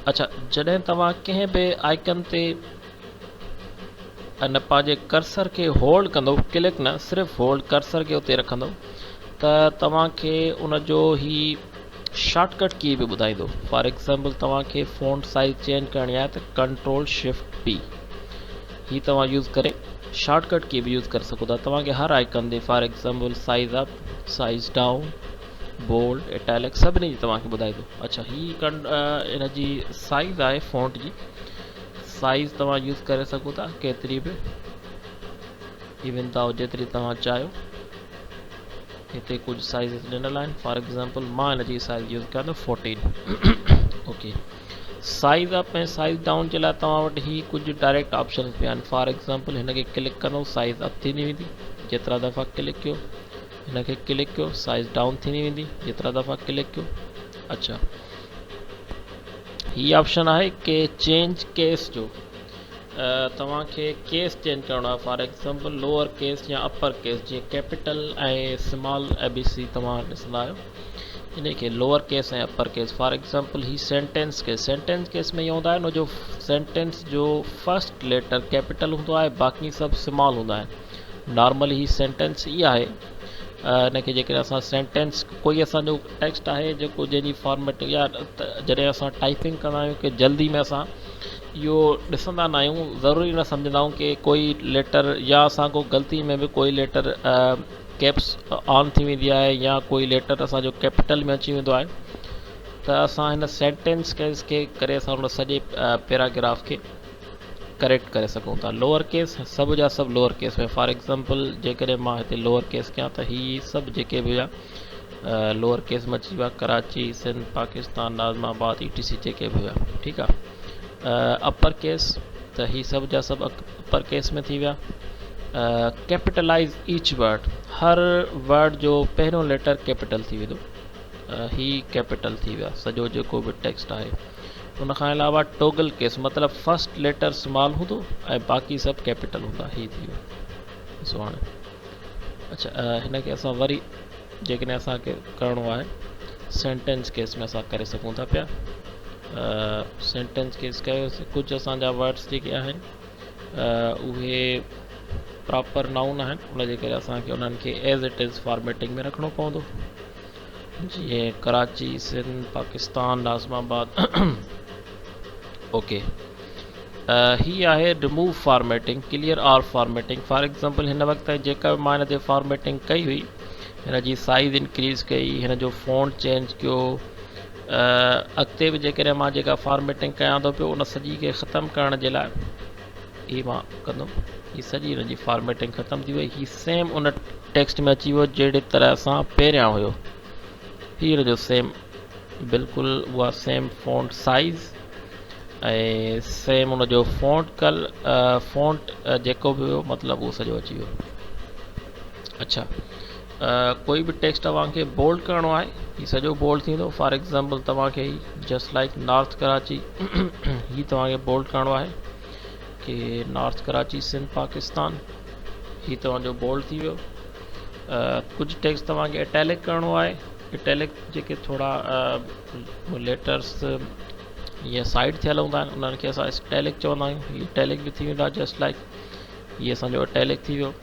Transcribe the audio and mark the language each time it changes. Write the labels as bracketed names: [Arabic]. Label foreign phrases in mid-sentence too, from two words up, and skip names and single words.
[Sindhi] अच्छा, जॾहिं तव्हां कंहिं बि आइकन ते न पंहिंजे कर्सर खे होल्ड कंदो, क्लिक न, सिर्फ़ु होल्ड कर्सर खे उते रखंदो, त तव्हांखे उनजो ही [English] shortcut key [Sindhi] बि ॿुधाईंदो। [English] for example [Sindhi] तव्हांखे [English] font size change [Sindhi] करणी आहे त [English] control shift P [Sindhi] ही तव्हां यूज़ करे [English] shortcut key [Sindhi] बि यूज़ करे सघो था। तव्हांखे हर आइकन ते [English] for example size up, size down, bold, italic [Sindhi] सभिनी जी तव्हांखे ॿुधाईंदो। अच्छा, ही इन जी साइज़ आहे, फ़ॉन्ट जी साइज़ तव्हां यूज़ करे सघो था केतिरी बि, इवन तां जेतिरी तव्हां चाहियो। हिते कुछ साइज़ ॾिनल आहिनि। [English] for example [Sindhi] मां हिन जी साइज़ यूज़ कयां थो 14। ओके, [English] size up [Sindhi] ऐं [English] size down [Sindhi] जे लाइ तव्हां वटि ही कुछ [English] direct option [Sindhi] पिया आहिनि। [English] for example [Sindhi] हिन खे क्लिक कंदो, [English] size up [Sindhi] थींदी वेंदी, जेतिरा दफ़ा क्लिक कयो। हिन खे क्लिक कयो, [English] size down [Sindhi] थींदी वेंदी, जेतिरा दफ़ा क्लिक कयो। अच्छा, ही ऑप्शन आहे कि [English] change case [Sindhi] जो, तव्हांखे [English] case change [Sindhi] करणो आहे। [English] for example lower case [Sindhi] या [English] upper case, [Sindhi] जीअं कैपिटल ऐं स्मॉल ABC तव्हां ॾिसंदा आहियो, इन खे [English] lower case [Sindhi] ऐं [English] upper case. for example [Sindhi] ही [English] sentence case [Sindhi] में इहो हूंदा आहिनि, जो सेंटेंस जो [English] first letter [Sindhi] कैपिटल हूंदो आहे, बाक़ी सभु स्मॉल हूंदा आहिनि। नॉर्मली ही सेंटेंस ई आहे। इन खे जेकॾहिं असां सेंटेंस, कोई असांजो टेक्स्ट आहे जेको जंहिंजी फॉर्मेटिंग या जॾहिं असां टाइपिंग कंदा आहियूं कि जल्दी में असां इहो ॾिसंदा न आहियूं, ज़रूरी न सम्झंदा आहियूं कि कोई लेटर या असांखो ग़लती में बि कोई लेटर [English] caps on [Sindhi] थी वेंदी आहे या कोई लेटर असांजो कैपिटल में अची वेंदो आहे, त असां हिन [English] sentence case [Sindhi] खे करे असां हुन सॼे पैराग्राफ खे करेक्ट करे सघूं था। [English] lower case [Sindhi] सभु जा सभु [English] lower case [Sindhi] में। [English] for example [Sindhi] जेकॾहिं मां हिते [English] lower case [Sindhi] कयां त ही सभु जेके बि हुआ [English] lower case [Sindhi] में अची विया, कराची, सिंध, पाकिस्तान, नाज़िमाबाद, ETC जेके बि हुआ। ठीकु आहे। [English] upper case [Sindhi] त ही सभु जा सभु [English] upper case [Sindhi] में थी विया। [English] capitalize each word, [Sindhi] हर वर्ड जो पहिरियों लेटर कैपिटल थी वेंदो, ही कैपिटल थी विया सॼो जेको बि टेक्स्ट आहे। उन खां अलावा [English] toggle case, [Sindhi] मतिलबु [English] first letter small [Sindhi] हूंदो ऐं बाक़ी सभु कैपिटल हूंदा, ही थी वियो। ॾिसो हाणे, अच्छा, हिन खे असां वरी जेकॾहिं असांखे करिणो आहे [English] sentence case [Sindhi] में असां करे सघूं था पिया। [English] sentence case [Sindhi] कयोसीं, कुझु असांजा वर्ड्स जेके आहिनि उहे [English] proper noun [Sindhi] आहिनि, उनजे करे असांखे उन्हनि खे [English] as it is formatting [Sindhi] में रखिणो पवंदो, जीअं कराची, सिंध, पाकिस्तान, नाज़िमाबाद। [English] ओके, [Sindhi] ही आहे [English] remove formatting, clear all formatting. for example [Sindhi] हिन वक़्तु जेका बि मां हिन ते फॉर्मेटिंग कई हुई, हिन जी [English] size increase [Sindhi] कई, हिन जो [English] font change [Sindhi] कयो, अॻिते बि जेकॾहिं मां जेका फॉर्मेटिंग कयां थो पियो उन सॼी खे ख़तमु करण जे लाइ ही मां कंदुमि। ही सॼी हिन जी फॉर्मेटिंग ख़तमु थी वई। ही सेम उन टेक्स्ट में अची वियो जहिड़ी तरह सां पहिरियां हुयो। ही हिन जो सेम, बिल्कुलु उहा [English] same font size [Sindhi] ऐं सेम उन जो फ़ॉन्ट जेको बि हुयो, मतिलबु उहो सॼो अची वियो। अच्छा, कोई बि टेक्स्ट तव्हांखे बोल्ड करिणो आहे, ही सॼो बोल्ड थींदो। [English] for example [Sindhi] तव्हांखे [English] just like [Sindhi] नॉर्थ कराची, ही तव्हांखे बोल्ड करिणो आहे कि नॉर्थ कराची, सिंध, पाकिस्तान, ही तव्हांजो बोल्ड थी वियो। कुझु टेक्स्ट तव्हांखे इटैलिक करिणो आहे, इटैलिक जेके थोरा लेटर्स ईअं साइड थियल हूंदा आहिनि उन्हनि खे असां इटैलिक चवंदा आहियूं, ही इटैलिक बि थी वेंदो आहे [English] just like, [Sindhi] हीअ असांजो इटैलिक थी वियो।